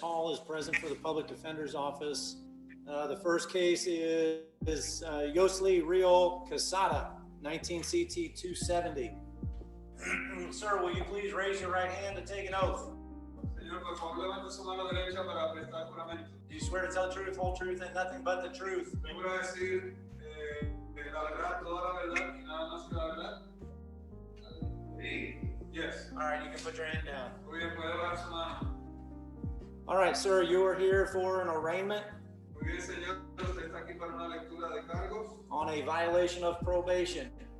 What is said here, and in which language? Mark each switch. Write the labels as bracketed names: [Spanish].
[English] Hall is present for the public defender's office. The first case is Yosli Real Casada, 19 CT 270. Sir, will you please raise your right hand to take an oath? [Spanish] Señor, por favor, levante su mano derecha para prestar juramento. [English] Do you swear to tell the truth, whole truth, and nothing but the truth? [Spanish] Juro decir la verdad, toda la verdad y nada más que la verdad. [English] Yes. All right, you can put your hand down. [Spanish] Muy bien, puede dar su mano. [English] All right, sir, you are here for an arraignment [Spanish] Muy bien, señor, usted está aquí para una lectura de cargos [English] on a violation of probation.